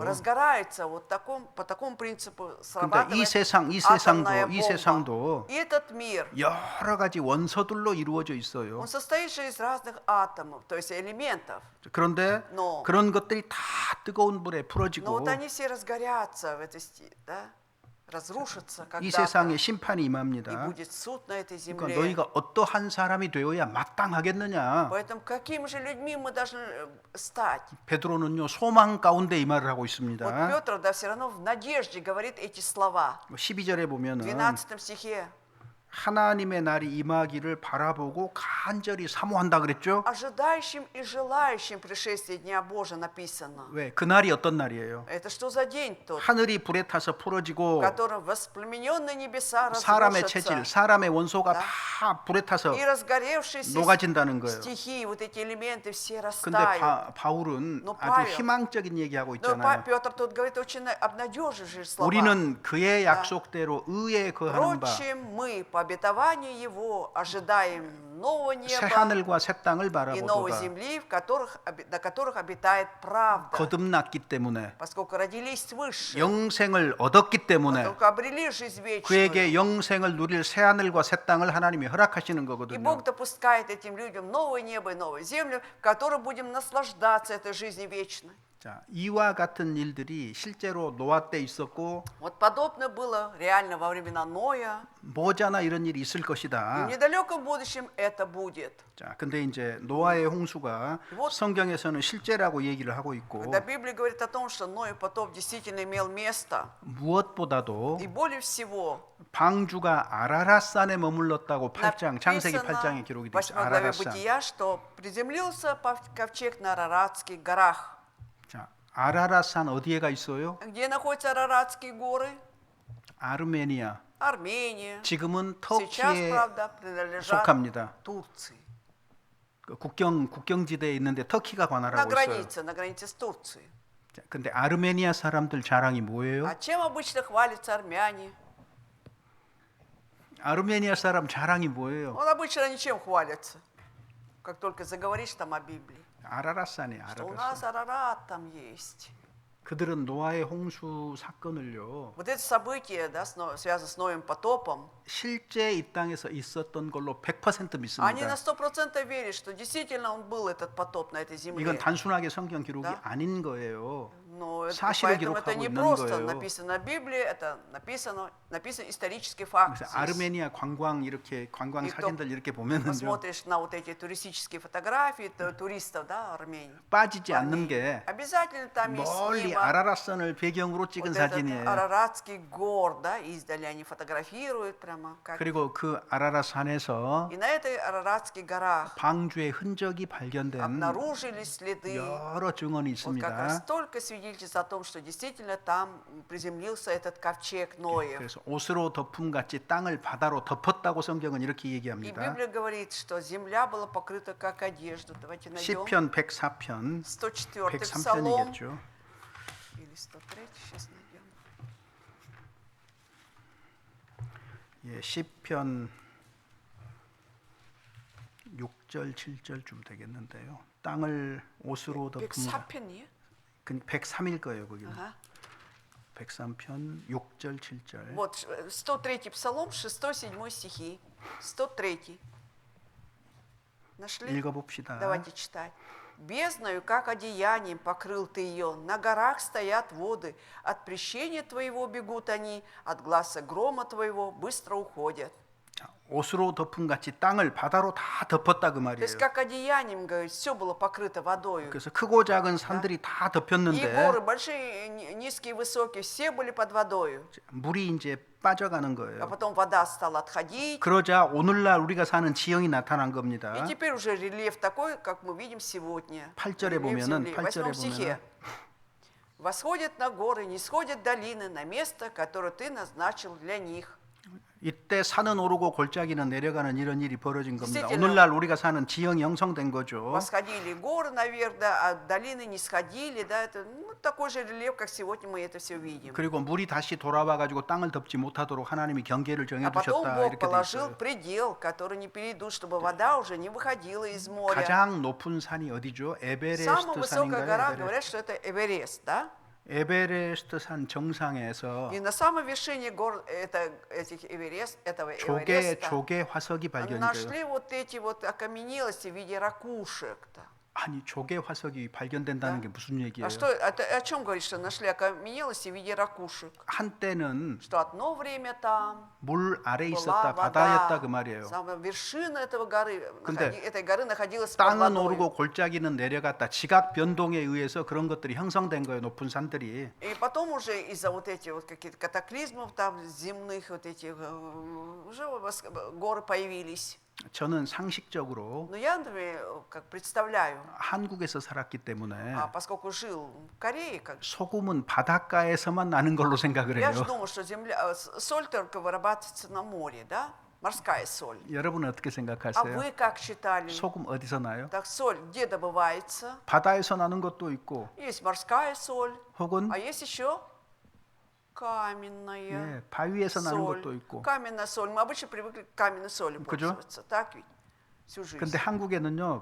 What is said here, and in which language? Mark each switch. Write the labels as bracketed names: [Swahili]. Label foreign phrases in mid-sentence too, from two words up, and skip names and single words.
[Russian] Разгорается вот по такому принципу [Korean] 그러니까 이 [Russian] срабатывает [Korean] 세상도 [Russian] атомная [Korean] 이 [Russian] бомба. [Korean] 세상도 [Russian] И этот мир, [Korean] 여러 가지 원소들로 이루어져 있어요. [Russian] он состоит же из разных атомов, то есть элементов. [Korean] 그런데 [Russian] Но. [Korean] 그런 것들이 다 뜨거운 불에 [Russian] Но [Korean] 풀어지고 [Russian] вот они все разгорятся в этой да? разрушатся [Korean] 이 [Russian] когда-то. [Korean] 세상에 심판이 [Russian] И [Korean] 임합니다. [Russian] будет суд на этой [Korean] 그러니까 [Russian] земле. [Korean] 너희가 어떠한 사람이 되어야 마땅하겠느냐? [Russian] Поэтому какими же людьми мы должны стать? [Korean] 베드로는요 소망 가운데 이 말을 하고 [Russian] Вот [Korean] 있습니다. [Russian] Петр, да, все равно в надежде говорит эти слова. [Korean] 12절에 [Russian] В [Korean] 보면은 [Russian] 12 стихе. [Korean] 하나님의 날이 임하기를 바라보고 간절히 사모한다 그랬죠? [Russian] Ожидающим и желающим пришествия Дня Божия написано. [Korean] 왜? 그 날이 어떤 날이에요? [Russian] Это что за день тот, [Korean] 하늘이 불에 타서 [Russian] в [Korean] 풀어지고 [Russian] котором воспламененные небеса [Korean] 사람의 [Russian] разрушатся, [Korean] 체질, 사람의 원소가 [Russian] Да. [Korean] 다 불에 타서 [Russian] и разгоревшиеся [Korean] 녹아진다는 거예요. [Russian] стихии, вот эти элементы все [Korean] 근데 [Russian] растают. [Korean] 바울은 [Russian] Но [Korean] 아주 [Russian] Павел- [Korean] 희망적인 얘기하고 [Russian] Но [Korean] 있잖아요. [Russian] Петр тут говорит очень обнадеживающие слова. [Korean] 우리는 그의 약속대로 의에 거하는 바 [Russian] Впрочем, мы, по по обетованию Его ожидаем нового [Korean] 새 [Russian] неба [Korean] 하늘과 새 땅을 [Russian] и новой [Korean] 바라보도다. [Russian] земли, на которых обитает правда, [Korean] 거듭났기 때문에 [Russian] поскольку родились свыше, [Korean] 영생을 얻었기 때문에 [Russian] поскольку обрели жизнь [Korean] 그에게 [Russian] вечную. [Korean] 영생을 누릴 새 하늘과 새 땅을 하나님이 허락하시는 [Russian] И [Korean] 거거든요. [Russian] Бог допускает этим людям новое небо и новую землю, в которой будем наслаждаться этой жизнью вечной. [Korean] 자, 이와 같은 일들이 실제로 노아 때 있었고 [Russian] Вот подобное было реально во времена Ноя. [Korean] 뭐잖아 이런 일이 있을 [Russian] И в [Korean] 것이다. [Russian] недалеком будущем это будет. [Korean] 자, 근데 이제 노아의 홍수가 성경에서는 실제라고 얘기를 하고 있고 [Russian] Когда Библия говорит о том, что Ной потоп действительно имел место, [Korean] 무엇보다도 [Russian] и более всего [Korean] 방주가 아라랏산에 머물렀다고 8장 창세기 [Russian] написано [Korean] 8장에 기록이 되어 [Russian] в [Korean] 있어요. [Russian] 8 главе [Korean] 아라랏산. [Russian] Бытия, что приземлился ковчег на Араратских горах. [Korean] 자, 아라랏산 어디에가 있어요? [Russian] Где находятся Араратские горы? [Korean] 아르메니아. [Russian] Армения. [Korean] 지금은 [Russian] Сейчас, [Korean] 터키에 [Russian] правда, принадлежат [Korean] 속합니다. [Russian] Турции. [Korean] 그 국경지대에 있는데 터키가 [Russian] На [Korean] 관할하고 있어요. [Russian] границе с Турцией. [Korean] 자, 근데 아르메니아 사람들 자랑이 뭐예요? [Russian] А чем обычно хвалятся армяне? [Korean] 아르메니아 사람 자랑이 뭐예요? [Russian] Он обычно ничем хвалится, как только заговоришь там о Библии. [Korean] 아라랏산이에요. [Russian] Что у [Korean] 아라랏산. [Russian] нас Арарат там есть. [Korean] 그들은 노아의 홍수 사건을요. [Russian] Вот это событие, да, связано с Ноем потопом, [Korean] 실제 이 땅에서 있었던 걸로 100% [Russian] они [Korean] 믿습니다. [Russian] на 100% верят, что действительно он был, этот потоп на этой земле. [Korean] 이건 단순하게 성경 기록이 [Russian] Да. [Korean] 아닌 거예요. [Russian] Но [Korean] 사실을 [Russian] поэтому это [Korean] 기록하고 [Russian] не [Korean] 있는 [Russian] просто [Korean] 거예요. [Russian] написано в Библии, это написан исторический факт. [Korean] 그래서 [Russian] здесь. [Korean] 아르메니아 관광 이렇게 관광 이 사진들 이렇게 보면은요 [Russian] Посмотришь на вот эти туристические фотографии туристов, да, Армении. [Korean] 빠지지 않는 게 [Russian] Обязательно там есть [Korean] 멀리 [Russian] снимок. [Korean] 아라랏산을 배경으로 찍은 [Russian] Вот этот [Korean] 사진이에요. [Russian] Араратский гор, да, издали они фотографируют прямо. Как. [Korean] 그리고 그 아라랏산에서 [Russian] И на этой Араратских горах [Korean] 방주의 흔적이 발견된 [Russian] обнаружились следы. [Korean] 여러 증언이 [Russian] Вот как раз [Korean] 있습니다. [Russian] столько свидетельств о том, что действительно там приземлился этот ковчег Ноев. [Korean] 그래서 옷으로 덮음 같이 땅을 바다로 덮었다고 성경은 이렇게 [Russian] И [Korean] 얘기합니다. [Russian] Библия говорит, что земля была покрыта как одежда. Давайте найдем. [Korean] 시편 104편, [Russian] 104-й псалом. [Korean] 103편이겠죠. [Russian] Или 103, сейчас найдем. [Korean] 예, 시편 6절, 7절쯤 되겠는데요. 땅을 옷으로 덮은 104편이에요? 103일 거예요, 거기는. [Russian] Ага. [Korean] 103편 6절, 7절. [Russian] Вот 103-й псалом, 6-7 стихи. 103-й. Нашли? [Korean] 읽어봅시다. [Russian] Давайте читать. «Бездною, как одеянием, покрыл ты ее, на горах стоят воды, от прещения твоего бегут они, от гласа грома твоего быстро уходят». [Korean] 자, 옷으로 덮은 같이 땅을 바다로 다 덮었다 그 [Russian] То есть, [Korean] 말이에요. [Russian] как одеянием, говорит, все было покрыто водой. [Korean] 그래서 크고 작은 산들이 다 [Russian] И [Korean] 덮였는데 [Russian] горы, большие, низкие, высокие, все были под водой. [Korean] 물이 이제 빠져가는 [Russian] А [Korean] 거예요. [Russian] потом вода стала отходить. [Korean] 그러자 오늘날 우리가 사는 지형이 나타난 겁니다. [Russian] И теперь уже рельеф такой, как мы видим сегодня. [Korean] 8절에 [Russian] Рельеф [Korean] 보면은 [Russian] земли. В [Korean] 8절에 [Russian] 8 стихе. «Восходят на горы, не сходят долины, на место, которое ты назначил для них». [Korean] 이때 산은 오르고 골짜기는 내려가는 이런 일이 벌어진 겁니다. [Russian] действительно. [Korean] 오늘날 우리가 사는 지형이 형성된 거죠. [Russian] Восходили горы наверх, да, а долины не сходили. Да, это такой же рельеф, как сегодня мы это все видим. [Korean] 그리고 물이 다시 돌아와 가지고 땅을 덮지 못하도록 하나님이 경계를 정해 [Russian] А потом [Korean] 두셨다 [Russian] Бог [Korean] 이렇게 돼 [Russian] положил [Korean] 있어요. [Russian] предел, который не перейдут, чтобы вода уже не выходила из моря. [Korean] 가장 높은 산이 어디죠? [Russian] Самая [Korean] 에베레스트 [Russian] высокая гора, [Korean] 산인가요? [Russian] говорят, что это Эверест, да? [Korean] 에베레스트 산 정상에서 [Russian] И на самой вершине гор этого [Korean] 조개 [Russian] Эвереста [Korean] 조개 화석이 발견이 돼요. [Russian] нашли вот эти вот окаменелости в виде ракушек-то. [Korean] 아니 조개 화석이 발견된다는 게 무슨 얘기예요? [Russian] А что, о чем говорит, что нашли окаменелости в виде ракушек? [Korean] 한때는 [Russian] Что одно время там [Korean] 물 아래 [Russian] была [Korean] 있었다 [Russian] вода, [Korean] 바다였다 그 말이에요. [Russian] самая вершина [Korean] 근데 [Russian] этой горы находилась под [Korean] 땅은 [Russian] водой. [Korean] 오르고 골짜기는 내려갔다. 지각 변동에 의해서 그런 것들이 형성된 거예요. 높은 산들이. [Russian] И потом уже из-за вот этих вот каких-то катаклизмов там земных вот этих уже горы появились. [Korean] 저는 상식적으로 [Russian] Но я, например, как представляю, [Korean] 한국에서 살았기 때문에 [Russian] поскольку жил в Корее, как [Korean] 소금은 바닷가에서만 나는 걸로 생각을 [Russian] я [Korean] 해요. [Russian] же думал, что соль только вырабатывается на море, да? Морская соль. [Korean] 여러분은 어떻게 [Russian] А [Korean] 생각하세요? [Russian] вы как считали? [Korean] 소금 어디서 나요? [Russian] Так соль где добывается? [Korean] 바다에서 나는 것도 있고 [Russian] Есть морская соль, [Korean] 혹은 [Russian] а есть еще каменная [Korean] 예, 바위에서 나는 [Russian] соль. [Korean] 것도 있고. [Russian] Каменная соль. Мы обычно привыкли к каменной соли [Korean] 그죠? [Russian] пользоваться. Так ведь? Всю жизнь. [Korean] 근데 한국에는요,